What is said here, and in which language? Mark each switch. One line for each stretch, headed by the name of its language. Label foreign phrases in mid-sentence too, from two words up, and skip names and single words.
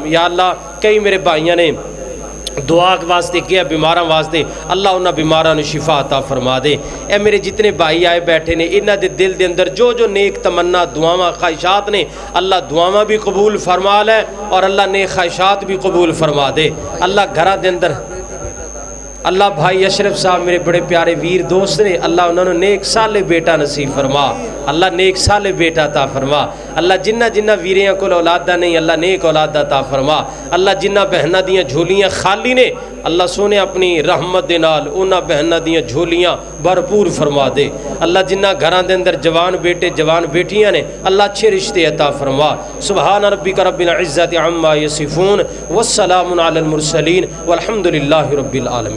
Punjabi: یا اللہ کئی میرے بھائیاں نے دعا واسطے کیا بیماراں واسطے، اللہ انہاں بیماراں نو شفا عطا فرما دے۔ اے میرے جتنے بھائی آئے بیٹھے نے انہاں دے دل دے اندر جو جو نیک تمنا دعاواں خواہشات نے اللہ دعاواں بھی قبول فرما لے اور اللہ نیک خواہشات بھی قبول فرما دے۔ اللہ گھراں دے اندر اللہ بھائی اشرف صاحب میرے بڑے پیارے ویر دوست نے، اللہ انہوں نے نیک صالح بیٹا نصیب فرما، اللہ نیک صالح بیٹا عطا فرما، اللہ جنہ جنہ ویریاں کول اولاداں نہیں اللہ نیک اولاد عطا فرما، اللہ جنہ بہناں دیاں جھولیاں خالی نے اللہ سونے اپنی رحمت دے نال انہاں بہناں دیاں جھولیاں بھرپور فرما دے، اللہ جنہ گھراں دے اندر جوان بیٹے جوان بیٹیاں نے اللہ اچھے رشتے عطا فرما۔
Arabic: سبحان ربک رب العزت عما یصفون والسلام علی المرسلین والحمد للہ رب العالمین۔